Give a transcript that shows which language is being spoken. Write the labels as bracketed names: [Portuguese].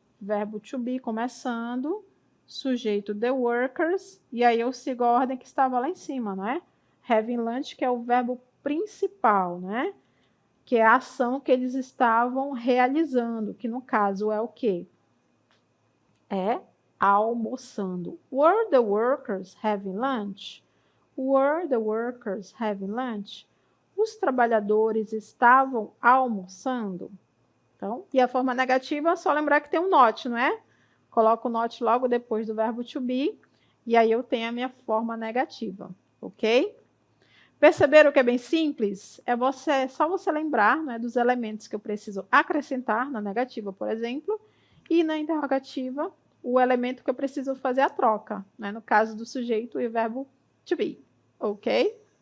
[Portuguese] Verbo to be começando, sujeito [English] the workers, [Portuguese] e aí eu sigo a ordem que estava lá em cima, não é? [English] Having lunch, [Portuguese] que é o verbo principal, né? Que é a ação que eles estavam realizando, que no caso é o quê? É almoçando. [English] Were the workers having lunch? Were the workers having lunch? [Portuguese] Os trabalhadores estavam almoçando? Então, e a forma negativa, é só lembrar que tem um not, não é? Coloco o not logo depois do verbo to be, e aí eu tenho a minha forma negativa, ok? Perceberam que é bem simples? É só você lembrar, né, dos elementos que eu preciso acrescentar na negativa, por exemplo, e na interrogativa, o elemento que eu preciso fazer a troca, né, no caso do sujeito e o verbo to be, ok?